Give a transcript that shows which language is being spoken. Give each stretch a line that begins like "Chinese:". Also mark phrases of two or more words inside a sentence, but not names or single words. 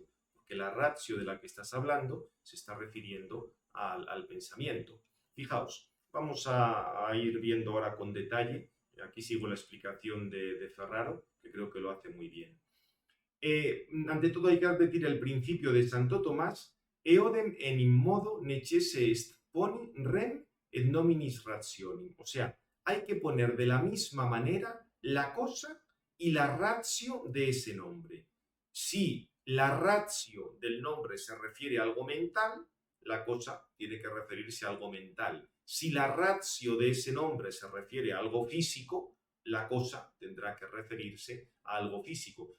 Spanish: Porque la ratio de la que estás hablando se está refiriendo al pensamiento. Fijaos, vamos a ir viendo ahora con detalle. Aquí sigo la explicación de Ferraro, que creo que lo hace muy bien. Ante todo hay que advertir el principio de Santo Tomás,
Latin: eodem en in modo necesse est poni rem et nominis rationem.
Spanish: O sea, hay que poner de la misma manera la cosa y la ratio de ese nombre. Si la ratio del nombre se refiere a algo mental, la cosa tiene que referirse a algo mental. Si la ratio de ese nombre se refiere a algo físico, la cosa tendrá que referirse a algo físico.